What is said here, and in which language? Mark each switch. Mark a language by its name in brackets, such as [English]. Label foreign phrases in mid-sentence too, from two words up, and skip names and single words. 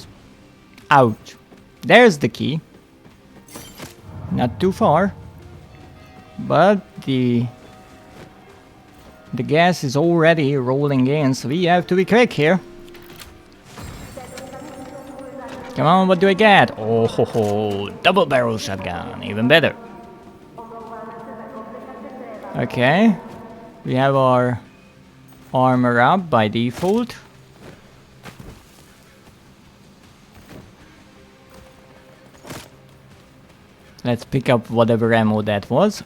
[English] Ouch. There's the key. Not too far. But the gas is already rolling in, so we have to be quick here. Come on, what do I get? Oh ho ho, double barrel shotgun, even better. Okay, we have our armor up by default. Let's pick up whatever ammo that was.